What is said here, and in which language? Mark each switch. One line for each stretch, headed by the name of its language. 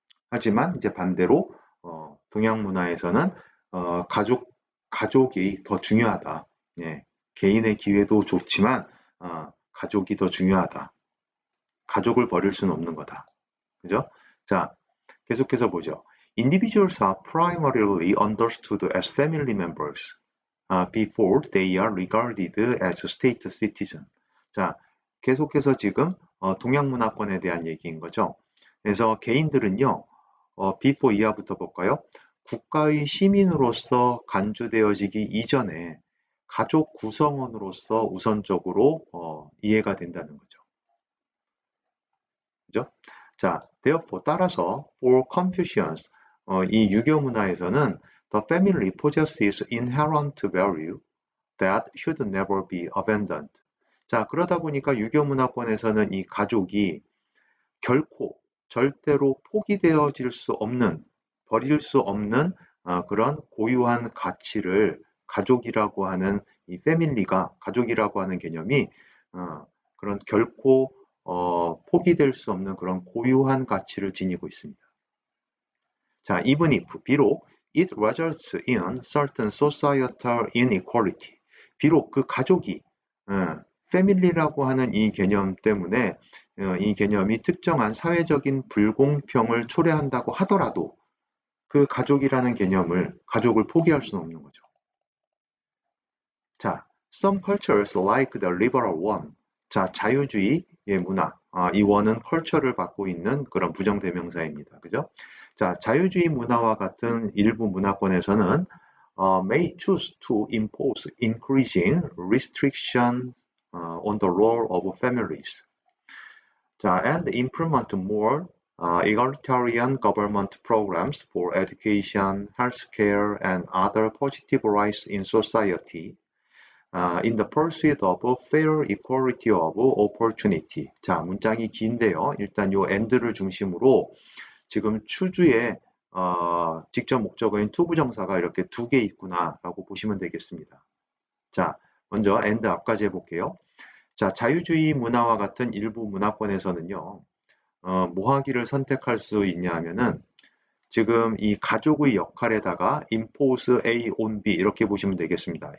Korean: 하지만 이제 반대로 동양 문화에서는 가족이 더 중요하다. 예, 개인의 기회도 좋지만 가족이 더 중요하다. 가족을 버릴 수는 없는 거다. 그죠? 자, 계속해서 보죠.
English: Individuals are primarily understood as family members before they are regarded as state citizen.
Korean: 자, 계속해서 지금 동양 문화권에 대한 얘기인 거죠. 그래서 개인들은요, before 이하부터 볼까요? 국가의 시민으로서 간주되어지기 이전에 가족 구성원으로서 우선적으로 이해가 된다는 거죠. 그죠?
English: 자, therefore
Korean: 따라서
English: for Confucians
Korean: 이 유교 문화에서는
English: the family possesses inherent value that should never be abandoned.
Korean: 자, 그러다 보니까 유교 문화권에서는 이 가족이 결코 절대로 포기되어질 수 없는 버릴 수 없는 그런 고유한 가치를 가족이라고 하는 이 패밀리가 가족이라고 하는 개념이 그런 결코 포기될 수 없는 그런 고유한 가치를 지니고 있습니다.
English: 자, even if
Korean: 비록
English: it results in certain societal inequality.
Korean: 비록 그 가족이 family라고 하는 이 개념 때문에 이 개념이 특정한 사회적인 불공평을 초래한다고 하더라도 그 가족이라는 가족을 포기할 수는 없는 거죠.
English: 자, some cultures like the liberal one.
Korean: 자, 자유주의의 문화. 이 원은 컬처를 받고 있는 그런 부정대명사입니다. 그죠?
English: 자,
Korean: 자유주의 문화와 같은 일부 문화권에서는
English: may choose to impose increasing restrictions on the role of families. 자, and implement more egalitarian government programs for education, healthcare, and other positive rights in society. In the pursuit of fair equality of opportunity.
Korean: 자, 문장이 긴데요. 일단 요 and를 중심으로 지금 추주의 직접 목적어인 투부정사가 이렇게 두 개 있구나라고 보시면 되겠습니다. 자, 먼저 and 앞까지 해볼게요. 자, 자유주의 문화와 같은 일부 문화권에서는요, 뭐 하기를 선택할 수 있냐 하면은 지금 이 가족의 역할에다가
English: impose A on B
Korean: 이렇게 보시면 되겠습니다.